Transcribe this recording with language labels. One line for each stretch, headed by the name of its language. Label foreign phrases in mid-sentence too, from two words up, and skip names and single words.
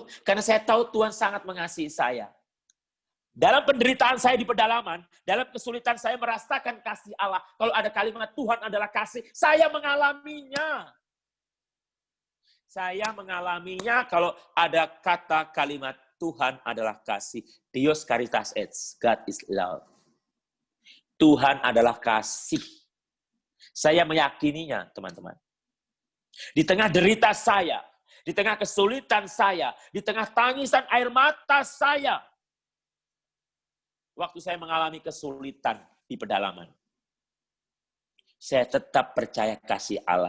Indonesian: Karena saya tahu Tuhan sangat mengasihi saya. Dalam penderitaan saya di pedalaman, dalam kesulitan saya merasakan kasih Allah. Kalau ada kalimat Tuhan adalah kasih, saya mengalaminya. Saya mengalaminya kalau ada kata kalimat Tuhan adalah kasih.
Latin: Dios caritas est,
English: God is love.
Indonesian: Tuhan adalah kasih. Saya meyakininya, teman-teman. Di tengah derita saya, di tengah kesulitan saya, di tengah tangisan air mata saya, waktu saya mengalami kesulitan di pedalaman, saya tetap percaya kasih Allah.